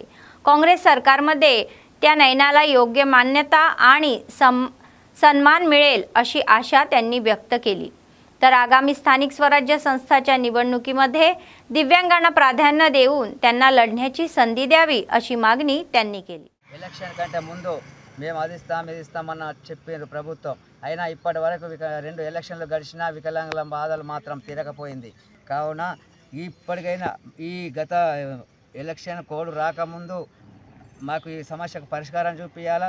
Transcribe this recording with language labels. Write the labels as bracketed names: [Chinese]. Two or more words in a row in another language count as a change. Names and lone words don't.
[Marathi] काँग्रेस सरकारमध्ये त्या नयनाला योग्य मान्यता आणि सन्मान मिळेल अशी आशा त्यांनी व्यक्त केली. तर आगामी स्थानिक स्वराज्य संस्थाच्या निवडणुकीमध्ये दिव्यांगांना प्राधान्य देऊन त्यांना लढण्याची संधी द्यावी अशी मागणी त्यांनी केली. [Telugu] ఎలక్షన్ కంటే ముందు మేము అది ఇస్తామన్న చెప్పారు ప్రభుత్వం. అయినా ఇప్పటి వరకు 2 ఎలక్షన్లు గడిచినా వికలాంగుల బాధలు మాత్రం తీరకపోయింది. కావున ఇప్పటికైనా ఈ గత ఎలక్షన్ కోడ్ రాకముందు మాకు ఈ సమస్యకు పరిష్కారం చూపించాలా.